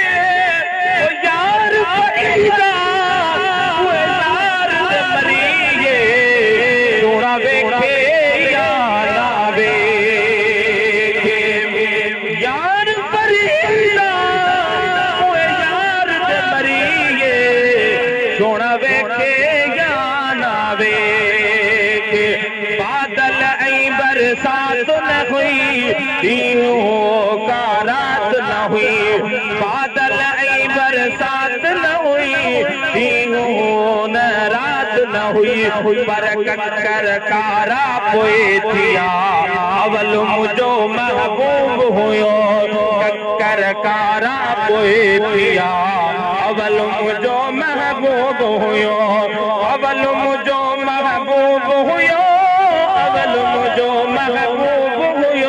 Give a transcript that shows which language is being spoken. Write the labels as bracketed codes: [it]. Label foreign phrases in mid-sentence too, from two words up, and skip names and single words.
[pa] ਓ ਯਾਰ ਫਰੀਦਾ ਓ ਯਾਰ ਮਰੀਏ, ਸੋਨਾ ਵੇਖੇ ਯਾ ਨਾ ਵੇਖੇ, ਯਾਰ ਫਰੀਦਾ ਓ ਯਾਰ ਮਰੀਏ, ਸੋਨਾ ਵੇਖੇ ਯਾ ਨਾ ਵੇਖੇ। [sd] बादल ऐं बरसात न हुई, ॾींहुं का रात न हुई, बादल ऐं बरसात न हुई, ॾींहुं न रात न हुई। पर कक्कर कारा पोएतिया अवल मुझो महबूब हुयो, कक्कर कारा पोएतिया अवल मुझो महबूब हुयो, अवल मुझो महबूब हुयो, अवल मुझो महबूब हुयो।